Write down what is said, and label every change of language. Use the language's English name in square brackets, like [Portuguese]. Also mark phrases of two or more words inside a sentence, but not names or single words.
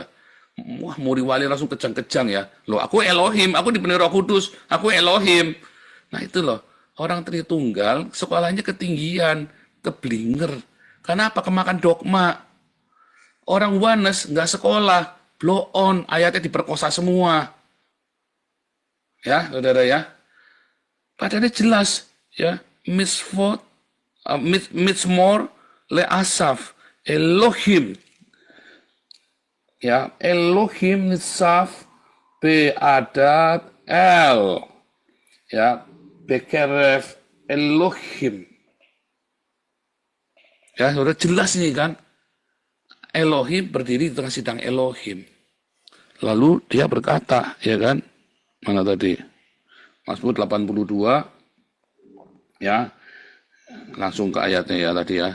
[Indonesian] Wah, Muri Wali langsung kejang-kejang ya. Loh, aku Elohim, aku dipenuhi Roh Kudus, aku Elohim. Nah itu loh, orang Tritunggal sekolahnya ketinggian, keblinger. Karena apa? Kemakan dogma. Orang Wanes nggak sekolah, blow on, ayatnya diperkosa semua. Ya, saudara ya. Padahal jelas ya, [Hebrew] משפט מזמור ל אסף, אלהים. Ya, אלהים נצב בעדת אל. Ya, בקרב אלהים. [Indonesian] Ya, sudah jelas nih kan. Elohim berdiri di tengah sidang Elohim. Lalu dia berkata, ya kan, mana tadi? Mazmur 82, ya, langsung ke ayatnya ya tadi ya.